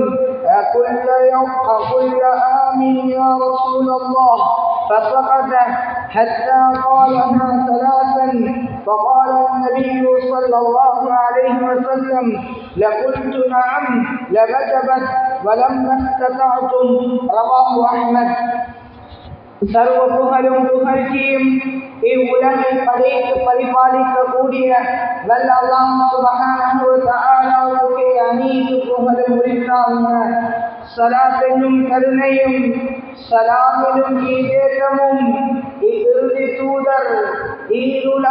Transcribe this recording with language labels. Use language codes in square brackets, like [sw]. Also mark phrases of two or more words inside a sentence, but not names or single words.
[ar] كل عام يا رسول الله فسقط حتى قالها ثلاثا فقال النبي صلى الله عليه وسلم لقلت نعم لوجبت ولما استطعتم رواه أحمد. [ta] சர்வ புகழும் புகழ்ச்சியும் இவ்வுலகை படைத்து பரிபாலிக்கக்கூடிய வல்ல [ar] الله سبحانه وتعالى [ta] அனைத்து புகழும் உரித்தாகுக. ஸலாத் என்னும் கருணையும் சலாமிலும் ஈடேற்றமும் இறுதி தூதர் ஈருலக